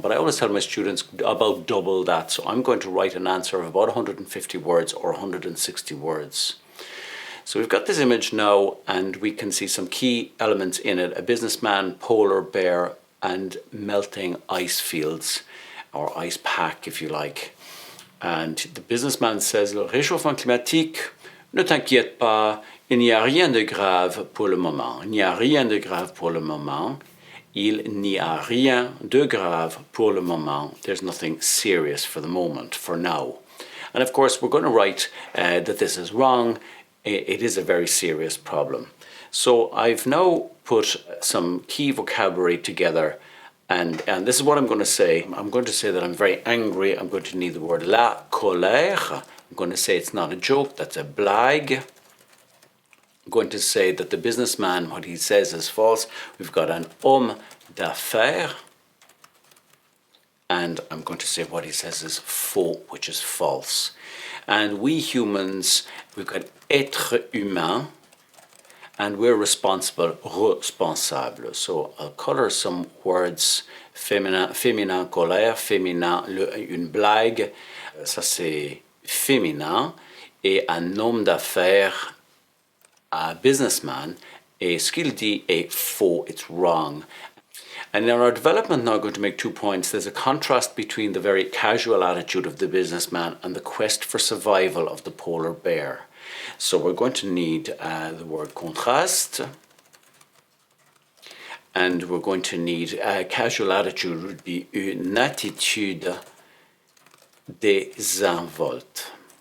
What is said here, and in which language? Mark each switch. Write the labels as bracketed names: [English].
[English] But I always tell my students about double that. So I'm going to write an answer of about 150 words or 160 words. So we've got this image now, and we can see some key elements in it: a businessman, polar bear, and melting ice fields, or ice pack, if you like. And the businessman says, [French] le réchauffement climatique, ne t'inquiète pas, il n'y a rien de grave pour le moment. Il n'y a rien de grave pour le moment. Il n'y a rien de grave pour le moment. [English] There's nothing serious for the moment, for now. And of course, we're going to write that this is wrong. It is a very serious problem. So I've now put some key vocabulary together, and this is what I'm going to say. I'm going to say that I'm very angry. I'm going to need the word la colère. I'm going to say it's not a joke, that's a blague. I'm going to say that the businessman, what he says is false. We've got an homme d'affaires. And I'm going to say what he says is faux, which is false. And we humans, we've got être humain, and we're responsible, responsable. So I'll color some words: [French] féminin colère, féminin une blague, ça c'est féminin, et un homme d'affaires, [English] a businessman, [French] et ce qu'il dit est faux, [English] it's wrong. And in our development now, I'm going to make 2 points. There's a contrast between the very casual attitude of the businessman and the quest for survival of the polar bear. So we're going to need the word contraste, and we're going to need casual attitude would be [French] une attitude désinvolte.